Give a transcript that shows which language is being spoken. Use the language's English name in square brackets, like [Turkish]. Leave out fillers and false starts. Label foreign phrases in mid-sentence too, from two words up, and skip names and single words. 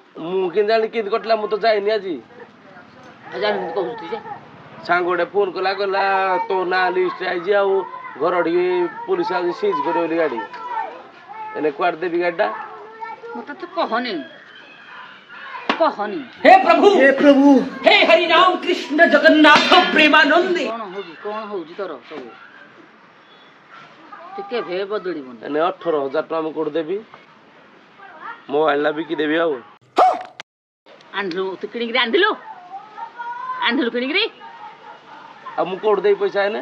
[Odia] ମୁଁ କେମିତି ଜାଣିଲି କେମିତି କଟିଲା? ମୁଁ ତ ଯାଇନି ଆଜି। କହୁଛୁ ଯେ ସାଙ୍ଗ ଗୋଟେ ଫୋନ୍ କଲା କହିଲା ତୋ ନାଁ ଲିଷ୍ଟ ଆଇଛି ଆଉ ଘର ଟିକେ ପୋଲିସ ଆଜି ସିଜ୍ କରିବ ବୋଲି ଗାଡ଼ି। ଏନେ କୁଆଡ଼େ ଦେବି ଗାଡ଼ିଟା? ମୋତେ ତ କହନି କହନି। [Hindi] हे प्रभु हे हरि राम कृष्ण जगन्नाथ प्रेमानंद। [Odia] କ'ଣ ହଉଛି ତୋର ସବୁ? ଟିକେ ଭେ ବଦଳିବନି। ଏନେ 18,000 ଟଙ୍କା ମୁଁ କୋଉଠି ଦେବି? ମୋବାଇଲଟା ବିକି ଦେବି ଆଉ। ଆଣିଲୁ ତୁ କିଣିକିରି ଆଣିଥିଲୁ କିଣିକିରି ଆଉ ମୁଁ କୋଉଠି ଦେବି ପଇସା ଏନେ?